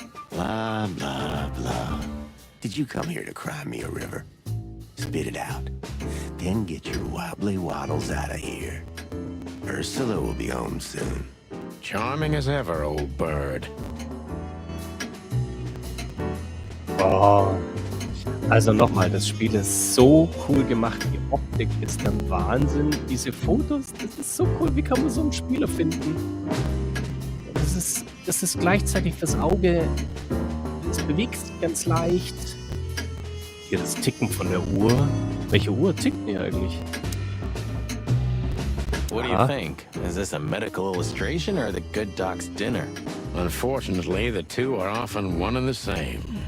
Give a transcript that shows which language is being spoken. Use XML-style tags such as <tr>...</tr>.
<en>Blah, blah, blah. Did you come here to cry me a river? Spit it out. Then get your wobbly waddles out of here. Ursula will be home soon. Charming as ever, old bird. Oh.</en> <de>Also nochmal, das Spiel ist so cool gemacht. Die Optik ist dann Wahnsinn. Diese Fotos, das ist so cool. Wie kann man so einen Spiel erfinden? Das ist gleichzeitig fürs Auge. Es bewegt sich ganz leicht. Hier das Ticken von der Uhr. Welche Uhr tickt denn hier eigentlich?</de> <en>What do you think? Is this a medical illustration or the good doc's dinner? Unfortunately, the two are often one and the same.</en>